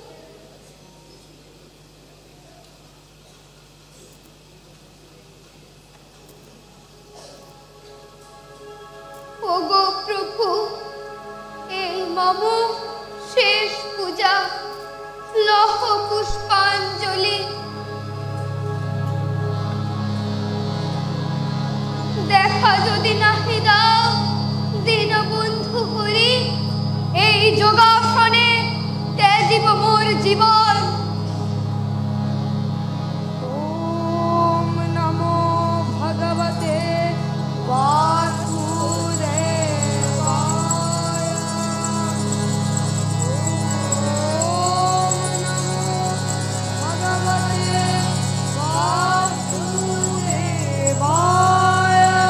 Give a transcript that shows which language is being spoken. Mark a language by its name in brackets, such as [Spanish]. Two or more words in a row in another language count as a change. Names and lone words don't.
[Bangla] ওগো প্রভু, এই মম শেষ পূজা, লহ পুষ্পাঞ্জলি। দেখা যদি নাহি দাও দীনবন্ধু হরি, এই যোগাসনে ত্যাজিব মোর জীবন। [Sanskrit] ওম নমো ভগবতে বাসুদেবায়। ওম নমো ভগবতে বাসুদেবায়।